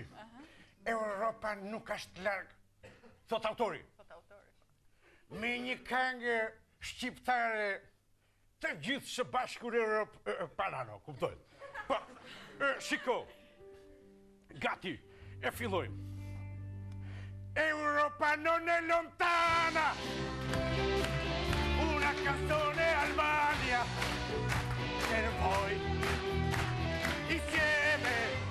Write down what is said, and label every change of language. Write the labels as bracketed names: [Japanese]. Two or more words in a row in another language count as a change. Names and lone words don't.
[Albanian] Europa nuk është larg, thot autori. Me një këngë shqiptare të gjithë së bashkur Europë parano, kuptojnë. Po, shiko. Gati, e fillojmë. [Italian] Europa non è lontana. Una canzone Albania per voi insieme